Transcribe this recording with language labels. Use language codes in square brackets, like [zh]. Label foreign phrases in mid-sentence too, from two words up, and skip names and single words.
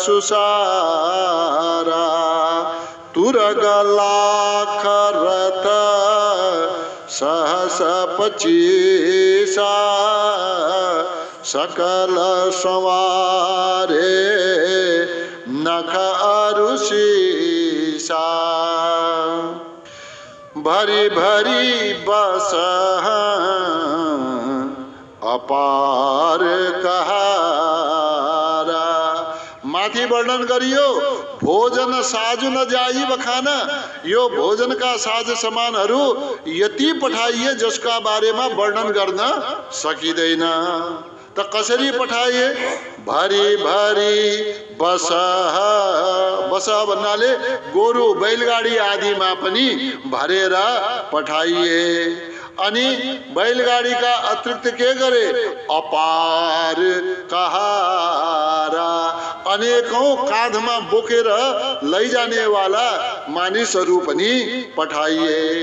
[awa] सुसारा तुरग लाख रथ सहस पचीसा सकल सवारे नख अरुषीसा भरी भरी बस अपार कहारा। [ne] माथि वर्णन गरियो [awa] भोजन साजु न जाई बखाना, [ne] यो भोजन का साज सामानहरू यति पठाइए जसका बारेमा वर्णन गर्न सकिँदैन। त कसरी पठाइए? [awa] भरी भरी बसह, बसह [ne] भन्नाले गोरु बैलगाडी आदिमा पनि भरेर पठाइए। अनि बैलगाडीका अतिरिक्त के गरे? [awa] अपार कहारा, [ne] अनेकौं काँधमा बोकेर लैजाने वाला मानिसहरू पनि पठाइए।